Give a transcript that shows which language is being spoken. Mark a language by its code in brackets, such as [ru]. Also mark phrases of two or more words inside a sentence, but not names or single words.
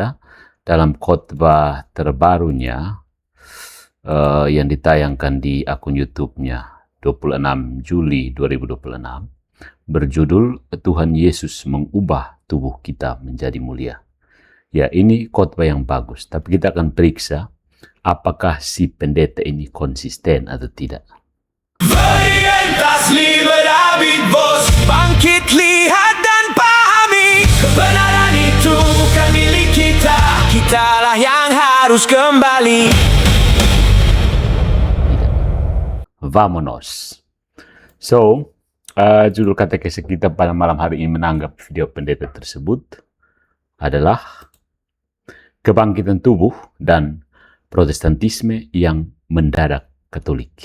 [id] Dalam khotbah terbarunya yang ditayangkan di akun YouTube-nya 26 Juli 2026, berjudul Tuhan Yesus mengubah tubuh kita menjadi mulia. Ya, ini khotbah yang bagus, tapi kita akan periksa apakah si pendeta ini konsisten atau tidak. [la] Veritas liberabit vos. [id] Bangkit, lihat dan pahami, kebenaran itu bukan milik kita. Kitalah yang harus kembali. Vamonos. So, judul katekese kita pada malam hari ini menanggap video pendeta tersebut adalah kebangkitan tubuh dan Protestantisme yang mendadak Katolik.